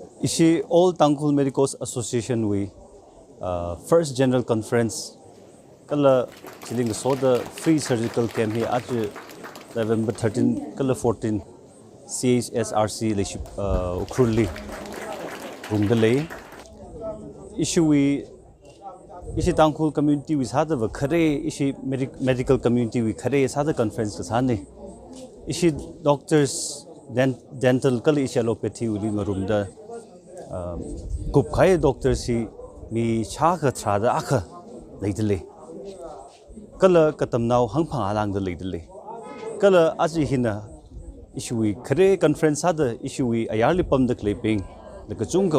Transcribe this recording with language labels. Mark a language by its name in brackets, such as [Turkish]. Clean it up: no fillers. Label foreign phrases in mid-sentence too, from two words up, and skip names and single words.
[Tangkhul Naga (India)] Ishi All Tangkul Medicos Association we [English] first general conference [Tangkhul Naga (India)] kala chiling soda [English] free surgical camp [Tangkhul Naga (India)] here at November 13 kala 14 CHSRC leadership ukruli rungdalay issue we ishi Tangkul community with hada va khare ishi [English] medical community [Tangkhul Naga (India)] we khare sada conference kasane ishi doctors dental kala ishi allopathy uli marumda gup khai doctor si mi chaka thada akha leidle kala katamnaw hangphang alang da leidle kala aji hina ishui khare conference hada ishui ayarli pam da clipping la chungka